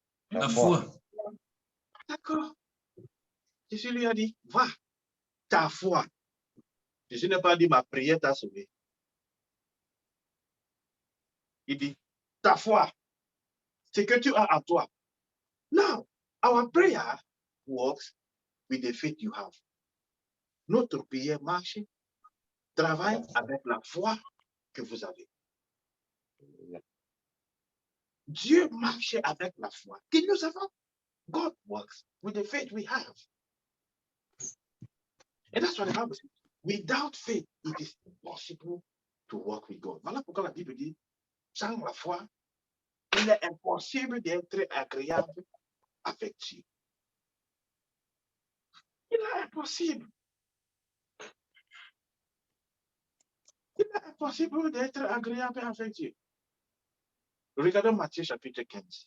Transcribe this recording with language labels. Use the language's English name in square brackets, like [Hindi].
[French] La foi. D'accord. Jésus lui a dit, va, ta foi. Jésus n'a pas dit, ma prière t'a sauvé. Il dit, ta foi, ce que tu as à toi. [English] Now, our prayer works with the faith you have. [French] Notre prière marche, travaille avec la foi que vous avez. Dieu marche avec la foi que nous avons. [English] God works with the faith we have. And that's what the Bible says. Without faith, it is impossible to walk with God. [French] Voilà pourquoi la Bible dit, sans la foi, il est impossible d'être agréable avec Dieu. Il est impossible. Il est impossible d'être agréable avec Dieu. Regardons Matthieu chapitre 15.